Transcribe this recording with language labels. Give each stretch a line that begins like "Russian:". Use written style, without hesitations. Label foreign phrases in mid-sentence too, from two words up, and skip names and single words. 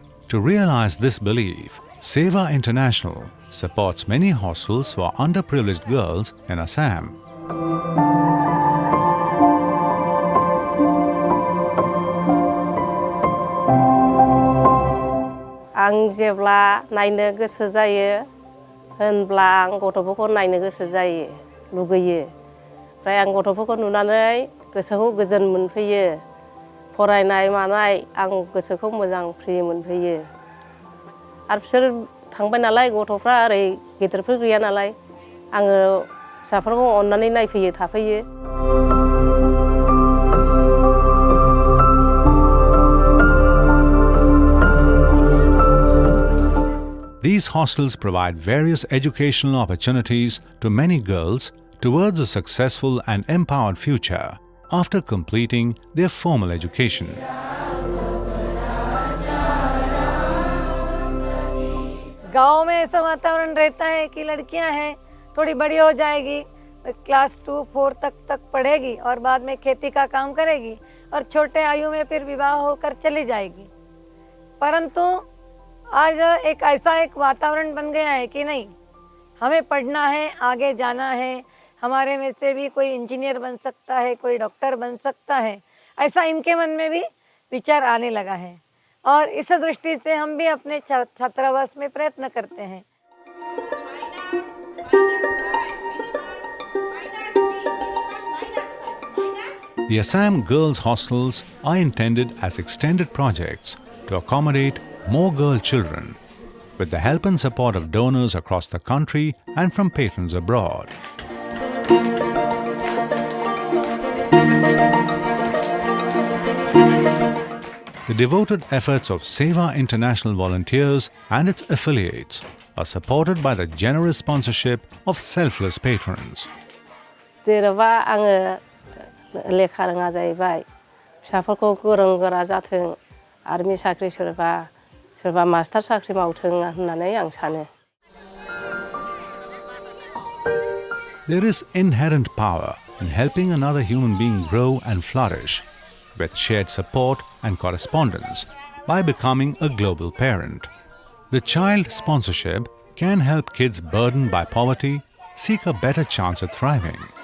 English: To realize this belief, Sewa International supports many hostels for underprivileged girls in Assam.
Bodo: आं जेब्ला नायनो गोसो जायो होनब्ला आं गथ'फोरखौ नायनो गोसो जायो लुगैयो ओमफ्राय आं गथ'फोरखौ नुनानै गोसोखौ गोजोन मोनफैयो फरायनाय मानाय आं गोसोखौ मोजां फ्रि मोनफैयो आरो बिसोर थांबाय नालाय गथ'फ्रा ओरै गेदेरफोर गैया नालाय आङो फिसाफोरखौ अननानै नायफैयो थाफैयो
English: These hostels provide various educational opportunities to many girls towards a successful and empowered future after completing their formal education.
Hindi: गांव में ऐसा वातावरण रहता है कि लड़कियां हैं थोड़ी बड़ी हो जाएगी क्लास 2-4 तक पढ़ेगी और बाद में खेती का काम करेगी और छोटे आयु में फिर विवाह होकर चली जाएगी परंतु आज एक ऐसा एक वातावरण बन गया है कि नहीं हमें पढ़ना है आगे जाना है हमारे में से भी कोई इंजीनियर बन सकता है कोई डॉक्टर बन सकता है ऐसा इनके मन में भी विचार आने लगा है और इस दृष्टि से हम भी अपने छात्रावास में प्रयत्न करते हैं
English: The Assam Girls Hostels are intended as extended projects to accommodate more girl children, with the help and support of donors across the country and from patrons abroad. The devoted efforts of Sewa International volunteers and its affiliates are supported by the generous sponsorship of selfless patrons.
Bodo: जेनेबा आङो लेखा रोङा जाहैबाय फिसाफोरखौ गोरों गोरा जाथों आर्मि साख्रि सोरबा मास्टार साख्रि मावथों होननानै आं सानो
English: There is inherent power in helping another human being grow and flourish with shared support and correspondence by becoming a global parent. The child sponsorship can help kids burdened by poverty seek a better chance at thriving.